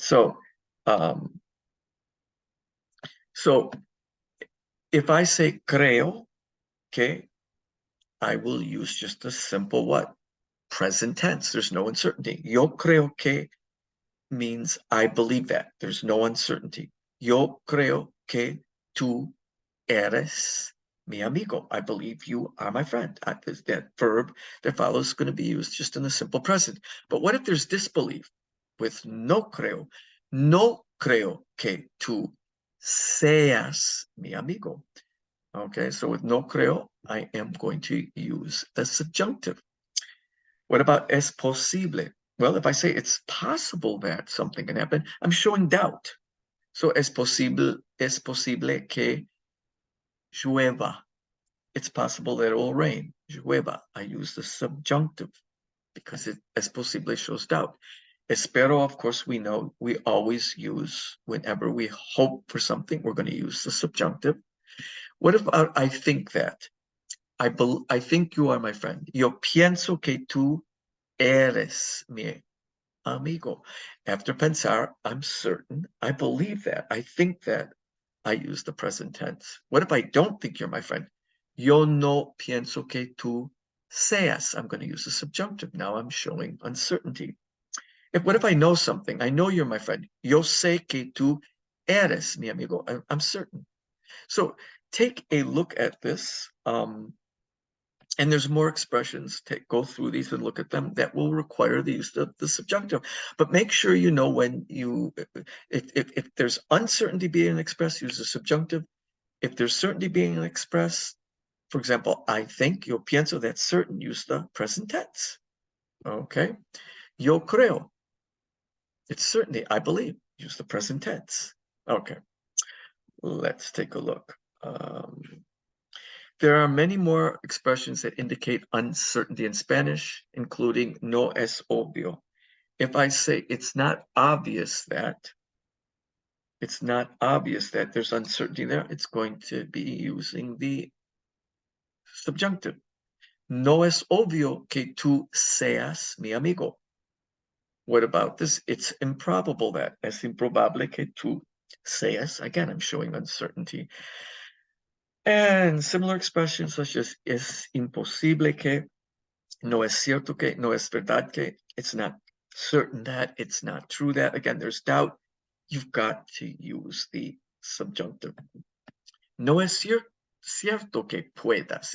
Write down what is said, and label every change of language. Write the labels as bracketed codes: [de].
[en] So if I say [es] creo que, [en] I will use just a simple what? Present tense. There's no uncertainty. [es] Yo creo que [en] means I believe that. There's no uncertainty. [es] Yo creo que tú eres mi amigo. [en] I believe you are my friend. That verb that follows is going to be used just in the simple present. But what if there's disbelief? [es] With no creo que tú seas mi amigo. [en] Okay, so with [es] no creo, [en] I am going to use the subjunctive. What about [es] es posible? [en] Well, if I say it's possible that something can happen, I'm showing doubt. [es] So es posible que llueva. [en] It's possible that it will rain. Llueva. I use the subjunctive because [es] es posible [en] shows doubt. Espero, of course, we know we always use, whenever we hope for something, we're going to use the subjunctive. What about I think that? I think you are my friend. [es] Yo pienso que tú eres mi amigo. [en] After pensar, I'm certain, I believe that, I think that, I use the present tense. What if I don't think you're my friend? [es] Yo no pienso que tú seas. [en] I'm going to use the subjunctive. Now I'm showing uncertainty. What if I know something? I know you're my friend. [es] Yo sé que tú eres mi amigo. [en] I'm certain. So take a look at this. And there's more expressions. Go through these and look at them that will require the use of the subjunctive. But make sure you know when if there's uncertainty being expressed, use the subjunctive. If there's certainty being expressed, for example, I think, [es] yo pienso, [en] that's certain, use the present tense. Okay. [es] Yo creo, [en] it's certainty, I believe, use the present tense. Okay. Let's take a look. There are many more expressions that indicate uncertainty in Spanish, including [es] no es obvio. [en] If I say it's not obvious that there's uncertainty there, it's going to be using the subjunctive. [es] No es obvio que tú seas mi amigo. What about this? [en] It's improbable that. [es] Es improbable que tú seas. [en] Again, I'm showing uncertainty. And similar expressions such as [es] es imposible que, no es cierto que, no es verdad que, [en] it's not certain that, it's not true that. Again, there's doubt. You've got to use the subjunctive. [es] No es cierto que puedas.